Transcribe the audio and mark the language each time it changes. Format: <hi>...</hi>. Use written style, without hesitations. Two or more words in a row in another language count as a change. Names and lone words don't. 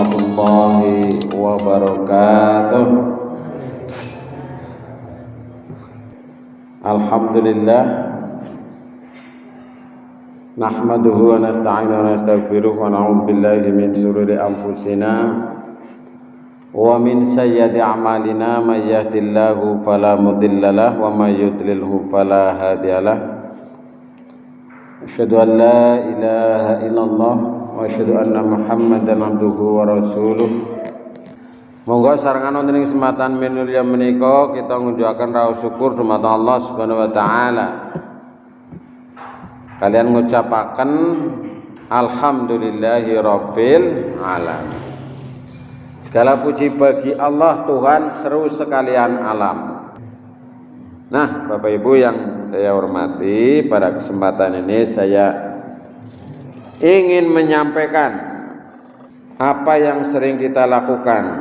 <ar>ورحمة الله وبركاته الحمد لله نحمده ونستعينه ونستغفره ونعوذ بالله من شرور أنفسنا ومن سيئات أعمالنا من يهده الله فلا مضل له ومن يضلله فلا هادي له. أشهد أن لا إله إلا الله وأشهد أن محمدا عبده ورسوله.</ar> <jv>Monggo sarengan wonten ing kesempatan minulya menika kita ngunjukaken raos syukur dumateng Allah</jv> <ar>سبحانه وتعالى.</ar> <jv>Kalian ngucapaken</jv> <ar>الحمد لله رب العالمين.</ar> <id>Segala puji bagi Allah Tuhan seru sekalian alam. Nah, Bapak Ibu yang saya hormati, pada kesempatan ini saya ingin menyampaikan apa yang sering kita lakukan.</id>